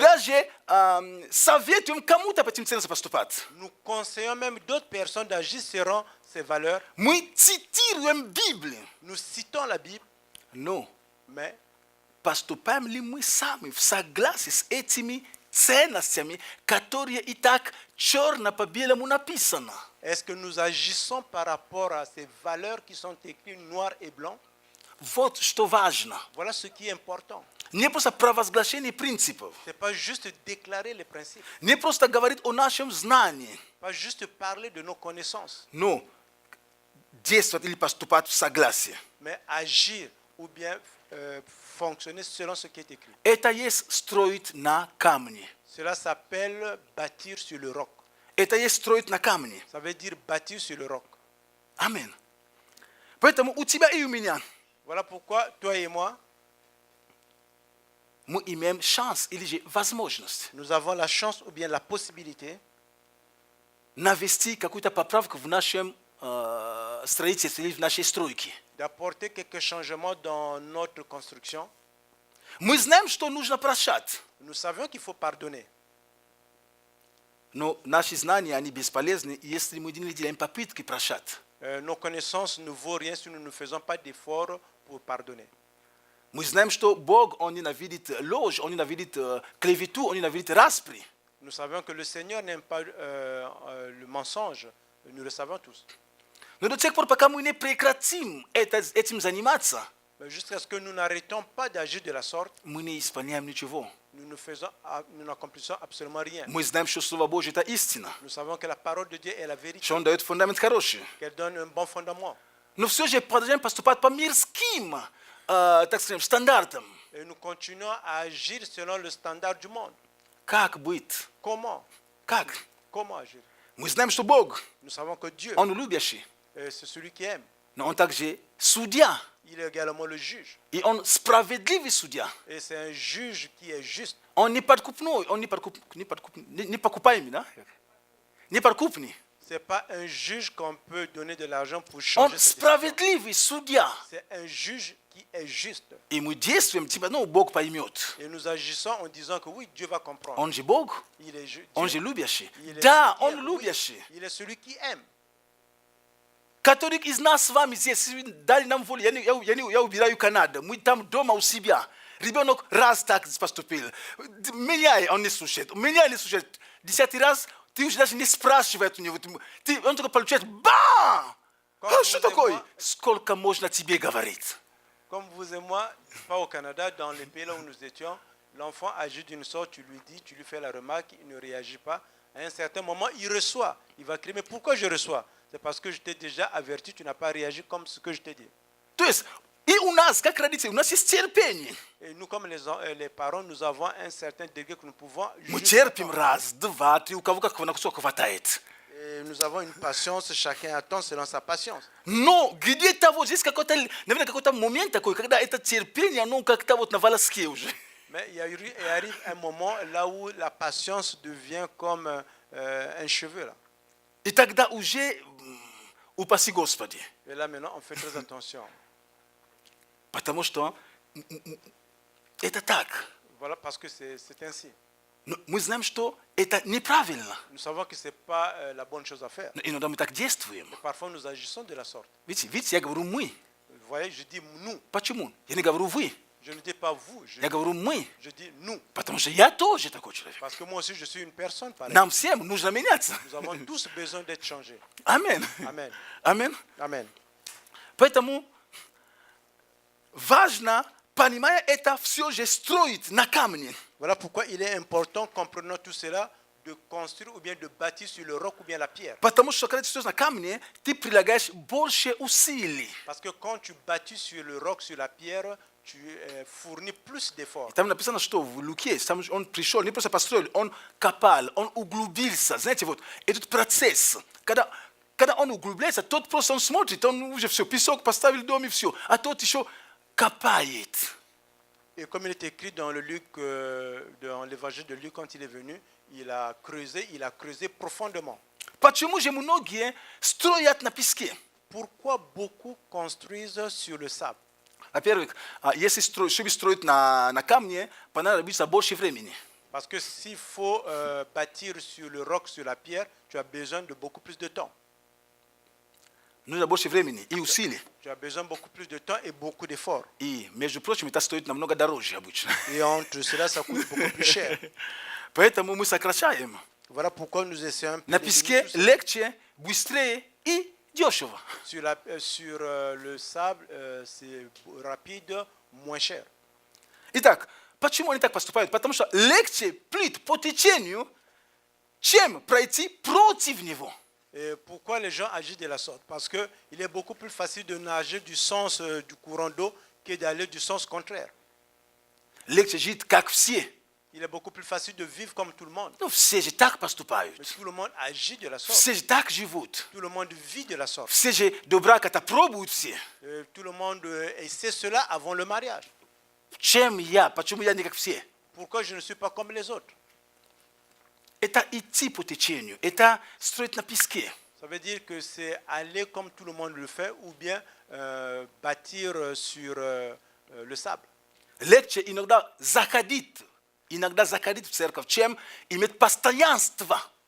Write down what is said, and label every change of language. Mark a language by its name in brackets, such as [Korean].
[Russian] даже советуем кому-то по этим ценностям поступать. [French] Nous conseillons même d'autres personnes d'agir selon ces valeurs. [Russian] Мы цитируем Библию. [French] Nous citons la Bible, [Russian] Но [French] mais [Russian] поступаем ли мы сами в согласии с этими ценностями, которые и так черно по белому написано? [French] est-ce que nous agissons par rapport à ces valeurs qui sont écrites noir et blanc? [Russian] Вот что важно. [French] Voilà ce qui est important. [Russian] Не просто провозглашение принципов, [French] Ce n'est pas juste déclarer les principes, [Russian] не просто говорить о нашем знании, [French] pas juste parler de nos connaissances, [Russian] но действовать или поступать в согласии. [French] mais agir ou bien fonctionner selon ce qui est écrit. [Russian] Это есть строить на камне. [French] Cela s'appelle bâtir sur le roc. [Russian] Это есть строить на камне. [French] Ça veut dire bâtir sur le roc. [Russian] Аминь. Поэтому у тебя и у меня [French] Voilà pourquoi toi et moi, [Russian] мы имеем шанс или же возможность [French] nous avons la chance ou bien la possibilité [Russian] навести какую-то поправку в нашем строительстве или в нашей стройке. [French] d'apporter quelques changements dans notre construction. [Russian] Мы знаем, что нужно прощать, [French] Nous savions qu'il faut pardonner. [Russian] но наши знания, они бесполезны, если мы не делаем попытки прощать. [French] Nos connaissances ne vaut rien si nous ne faisons pas d'efforts pour pardonner. [Russian] Мы знаем, что Бог, Он ненавидит ложь, Он ненавидит клевету, Он ненавидит распри. [French] Nous savons que le Seigneur n'aime pas le mensonge. Nous le savons tous. [Russian] Но до тех пор, пока мы не прекратим этим заниматься, [French] Mais jusqu'à ce que nous n'arrêtons pas d'agir de la sorte, [Russian] мы не исполняем ничего. [French] nous n'accomplissons absolument rien. [Russian] Мы знаем, что Слово Божье – это истина, [French] Nous savons que la parole de Dieu est la vérité, [Russian] что Он дает фундамент хороший. [French] qu'elle donne un bon fondement. [Russian] Но все же продолжаем поступать по мирским, так скажем, стандартам. [French] Et nous continuons à agir selon le standard du monde. [Russian] Как быть? [French] Comment? [Russian] Как? [French] Comment agir? [Russian] Мы знаем, что Бог, [French] Nous savons que Dieu, [Russian] Он любящий, [French] c'est celui qui aime. [Russian] но Он также судья. [French] Il est également le juge. [Russian] И Он справедливый судья. [French] Et c'est un juge qui est juste. [Russian] Он не подкупной, Он не покупаемый, да? Не подкупный. [French] Ce n'est pas un juge qu'on peut donner de l'argent pour [Russian] Он [French] changer sa décision. [Russian] справедливый судья. [French] C'est un juge qui est juste. [Russian] И мы действуем, типа, ну, Бог поймет. [French] Et nous agissons en disant que oui, Dieu va comprendre. [Russian] Он же Бог, [French] Il est Dieu. [Russian] Он же любящий. [French] Il est [Russian] Да, [French] celui qui [Russian] Он [French] aime. [Russian] любящий. [French] Oui, il est celui qui aime. [Russian] Который из нас с вами здесь, дали нам волю, я убираю Канаду, мы там дома у себя. Ребенок раз так поступил. Меня он не слушает, меня не слушает. 10 раз ты уже даже не спрашиваешь у него. Он только получает бам! Что такое? Сколько можно тебе говорить? [French] Comme vous et moi, pas au Canada, dans les pays là où nous étions, l'enfant agit d'une sorte, tu lui dis, tu lui fais la remarque, il ne réagit pas. À un certain moment, il reçoit. Il va crier, mais pourquoi je reçois? C'est parce que je t'ai déjà averti, tu n'as pas réagi comme ce que je t'ai dit. [Russian] То есть, и у нас, как родители, у нас есть терпение. [French] Et nous, comme les parents, nous avons un certain degré que nous pouvons [Russian] Мы [French] juste [Russian] терпим [French] attendre. [Russian] раз, два, три, у кого как насколько хватает. [French] Et nous avons une patience, chacun attend selon sa patience. [Russian] Но где-то вот здесь какой-то, наверное, какой-то момент такой, когда это терпение, оно как-то вот на волоске уже. [French] Mais il arrive un moment là où la patience devient comme un cheveu. Là. [Russian] И тогда уже, упаси Господи, [French] Et là maintenant, on fait très attention. [Russian] потому что это так. [French] Voilà, parce que c'est ainsi. [Russian] Но мы знаем, что это неправильно. [French] Nous savons que ce n'est pas la bonne chose à faire. [Russian] Но иногда мы так действуем. [French] Et parfois, nous agissons de la sorte. [Russian] Видите, я говорю мы. [French] Vous voyez, je dis nous. [Russian] Почему? Я не говорю вы. [French] Je ne dis pas vous, [Russian] Я говорю мы. [French] je dis nous. [Russian] Потому что я тоже такой человек. [French] Parce que moi aussi, je suis une personne pareille. [Russian] Нам всем нужно меняться. [French] Nous avons tous besoin d'être changés. [Russian] Аминь. [French] Amen. [Russian] Аминь. [French] Amen. [Russian] Поэтому важно, понимая это, все же строить на камне. [French] Voilà pourquoi il est important, comprenant tout cela, de construire ou bien de bâtir sur le roc ou bien la pierre. [Russian] Потому что когда ты стоишь на камне, ты прилагаешь больше усилий. [French] Parce que quand tu bâtis sur le roc, sur la pierre, tu fournis plus d'efforts. [Russian] Там написано, что в Луке он пришел, не просто построил, он копал, он углубился. Знаете, вот этот процесс, когда он углубляется, тот просто он смотрит, он уже все, песок поставил в доме, все, а тот еще копает. [French] Et comme il est écrit dans dans l'évangile de Luc, quand il est venu, il a creusé profondément. [Russian] Почему же многие строят на песке? [French] Pourquoi beaucoup construisent sur le sable? [Russian] Во-первых, если чтобы строить на камне, понадобится больше времени. [French] Parce que s'il faut bâtir sur le roc, sur la pierre, tu as besoin de beaucoup plus de temps. [Russian] Нужно больше времени и усилий. [French] Tu as besoin beaucoup plus de temps et beaucoup d'efforts. [Russian] И, между прочим, это стоит намного дороже обычно. [French] Et entre cela, ça coûte beaucoup plus cher. [Russian] Поэтому мы сокращаем. [French] Voilà pourquoi nous essayons un peu [Russian] На [French] de [Russian] песке [French] diminuer tout ça. [Russian] легче, быстрее и дешево. [French] Sur le sable, c'est rapide, moins cher. [Russian] Итак, почему они так поступают? Потому что легче плыть по течению, чем пройти против него. [French] Et pourquoi les gens agissent de la sorte? Parce qu'il est beaucoup plus facile de nager du sens du courant d'eau que d'aller du sens contraire. [Russian] Легче жить, как все. [French] Il est beaucoup plus facile de vivre comme tout le monde. [Russian] Ну, все же так поступают. [French] Mais tout le monde agit de la sorte. [Russian] Все же так живут. [French] Tout le monde vit de la sorte. [Russian] Все же до брака-то пробуют все. [French] Tout le monde essaie cela avant le mariage. [Russian] Чем я? Почему я не как все? [French] Pourquoi je ne suis pas comme les autres? [Russian] Это идти по течению, это строить на песке. [French] Ça veut dire que c'est aller comme tout le monde le fait ou bien bâtir sur le sable. [Russian] Легче иногда заходить в церковь, чем иметь постоянство.